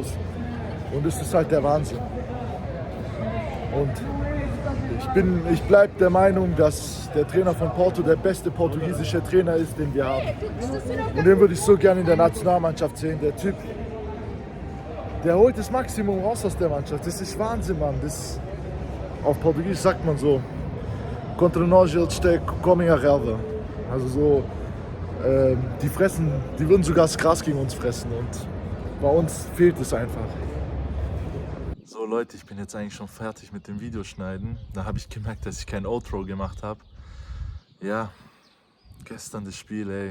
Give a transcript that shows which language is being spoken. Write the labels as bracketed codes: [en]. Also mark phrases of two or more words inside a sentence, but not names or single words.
[de] Und das ist halt der Wahnsinn. Und ich bleibe der Meinung, dass der Trainer von Porto der beste portugiesische Trainer ist, den wir haben. Und den würde ich so gerne in der Nationalmannschaft sehen. Der Typ, der holt das Maximum raus aus der Mannschaft. Das ist Wahnsinn, Mann. Das, auf Portugiesisch sagt man so, [pt] contra nós eles comem a relva. [de] Also so, die würden sogar das Gras gegen uns fressen und bei uns fehlt es einfach. So Leute, ich bin jetzt eigentlich schon fertig mit dem Videoschneiden. Da habe ich gemerkt, dass ich kein Outro gemacht habe. Ja, gestern das Spiel, ey.